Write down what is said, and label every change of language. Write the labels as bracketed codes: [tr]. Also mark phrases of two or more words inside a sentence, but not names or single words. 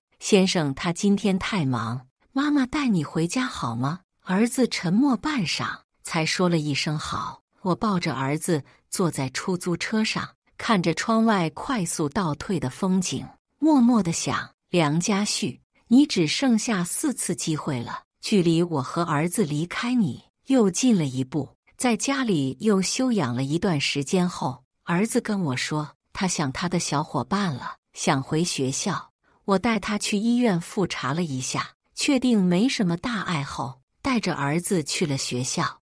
[zh] 先生他今天太忙，媽媽帶你回家好嗎？兒子沉默半晌，才說了一聲好。我抱着兒子坐在出租車上，看着窗外快速倒退的風景，默默地想：梁家旭， 你只剩下4 次機會了，距離我和兒子離開你又近了一步。在家裡又休養了一段時間後，兒子跟我說，他想他的小夥伴了，想回學校。我帶他去醫院複查了一下，確定沒什麼大礙後，帶着兒子去了學校。